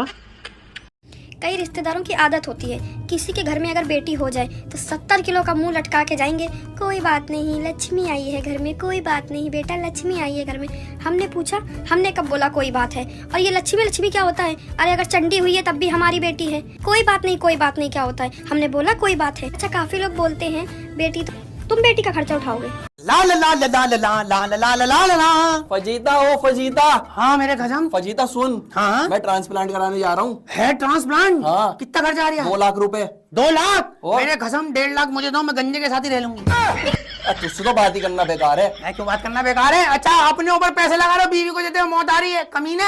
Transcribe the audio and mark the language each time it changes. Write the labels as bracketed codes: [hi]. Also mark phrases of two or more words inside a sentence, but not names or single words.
[hi] कई रिश्तेदारों की आदत होती है, किसी के घर में अगर बेटी हो जाए तो 70 किलो का मुंह लटका के जाएंगे, कोई बात नहीं लक्ष्मी आई है घर में, कोई बात नहीं बेटा लक्ष्मी आई है घर में। हमने पूछा, हमने कब बोला कोई बात है? और ये लक्ष्मी लक्ष्मी क्या होता है? अरे अगर चंडी हुई है तब भी हमारी बेटी है, कोई बात नहीं कोई बात नहीं क्या होता है? हमने बोला कोई बात है। अच्छा काफी लोग बोलते हैं बेटी तो तुम बेटी का खर्चा उठाओगे। ला ला ला ला ला ला ला ला ला ला ला ला। फजीता ओ फजीता। हाँ मेरे खसम। फजीता सुन, हाँ मैं ट्रांसप्लांट कराने जा रहा हूँ। है ट्रांसप्लांट? हाँ। कितना खर्चा आ रहा है? 2 लाख रुपए। 2 लाख? और? मेरे खसम 1.5 लाख मुझे दो, मैं गंजे के साथ ही रह लूंगी। तुझसे तो बात ही करना बेकार है। मैं क्यों बात करना बेकार है? अच्छा अपने ऊपर पैसे लगा रहे हो, बीवी को देते हो मौत आ रही है, कमीने।